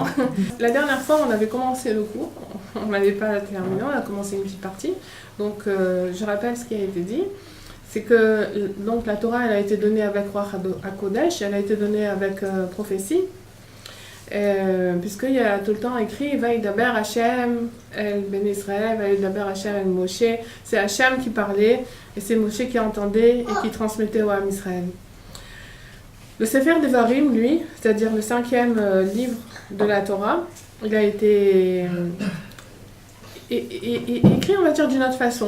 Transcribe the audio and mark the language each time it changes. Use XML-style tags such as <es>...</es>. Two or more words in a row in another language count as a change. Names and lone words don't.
<fr>La dernière fois, on avait commencé le cours, on n'avait pas terminé, on a commencé une petite partie. Donc, je rappelle ce qui a été dit, c'est que donc, la Torah, elle a été donnée avec</fr> <he>רוח הקודש,</he> <fr>elle a été donnée avec prophétie, puisqu'il y a tout le temps écrit</fr> <he>וידבר השם אל בני ישראל, וידבר השם אל משה.</he> <fr>C'est Hashem qui parlait et c'est Moshe qui entendait et qui transmettait au</fr> <he>עם ישראל.</he> <fr>Le</fr> <he>ספר דברים,</he> <fr>lui, c'est-à-dire le 5e livre de la Torah, il a été écrit, on va dire, d'une autre façon.</fr>